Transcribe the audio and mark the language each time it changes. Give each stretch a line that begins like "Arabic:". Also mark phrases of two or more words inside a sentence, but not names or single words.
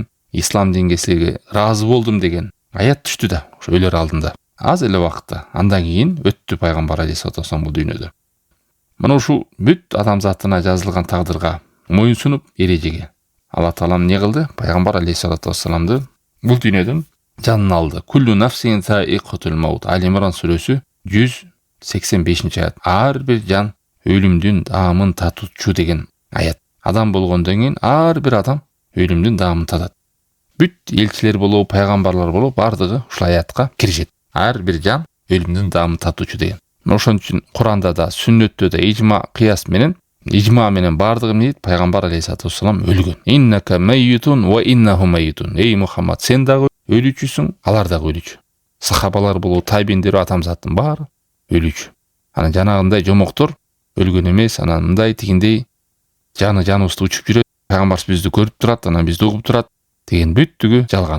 Kyrgyz: Ислам динге силерге ыраазы болдум деген аят түштү да ошо өлөр алдында. Аз эле убакытта, андан кийин өттү пайгамбар
Arabic: عليه الصلاة والسلام
Kyrgyz: бул дүйнөдө. Мына ушул бүт адамзатына жазылган тагдырга моюнсунуп эрежеге Алла Таала эмне кылды? Пайгамбар
Arabic: عليه الصلاة والسلام
Kyrgyz: бул дүйнөдөн жанын алды.
Arabic: كل نفس ذائقة الموت.
Kyrgyz: Али-Имран сүрөсү 185-аят. Ар бир жан өлүмдүн даамын татуучу деген аят. Адам болгондон кийин ар бир адам өлүмдүн даамын татат. Бүт элчилер болобу, пайгамбарлар болобу, бардыгы ушул аятка киришет. Ар бир жан өлүмдүн даамын татуучу деген. Ошон үчүн Куранда да, сүннөттө да ижма менен бардыгы эмне дейт? Пайгамбар
Arabic: عليه الصلاة والسلام
Kyrgyz: өлгөн.
Arabic: إنك ميت وإنهم ميتون.
Kyrgyz: Эй Мухаммад, сен дагы өлүчүсүң, алар дагы өлүчү. Сахабалар болобу, табииндер, адамзаттын баары өлүчү. Анан жанагындай жомоктор өлгөн эмес, анан мындай тигиндей жаныбызды учуп жүрөт. Пайгамбар бизди көрүп турат, анан бизди угуп турат деген бүттүгү жалган.